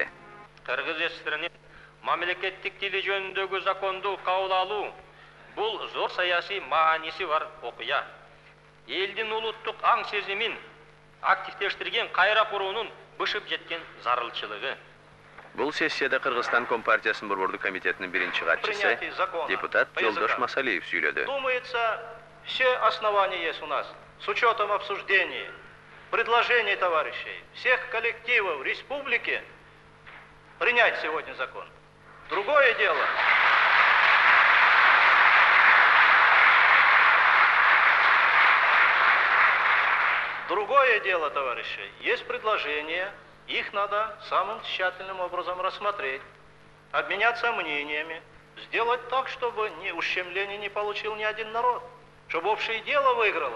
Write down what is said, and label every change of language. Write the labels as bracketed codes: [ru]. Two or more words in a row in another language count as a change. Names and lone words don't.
[ky] Кыргыз ССРнин мамлекеттик тили жөнүндөгү законду кабыл алуу бул зор саясий мааниси бар окуя. Элдин улуттук аң сезимин активдештирген кайра куруунун бышып жеткен зарылчылыгы. Бул сессияда Кыргызстан Компартиясынын Борбордук комитетинин биринчи катчысы депутат Жолдош Масалиев сүйлөдү. [ru] Думается, все основания есть у нас с учетом обсуждений, предложений товарищей, всех коллективов республики принять сегодня закон. Другое дело. Другое дело, товарищи, есть предложения, их надо самым тщательным образом рассмотреть, обменяться мнениями, сделать так, чтобы ущемления не получил ни один народ, чтобы общее дело выиграло.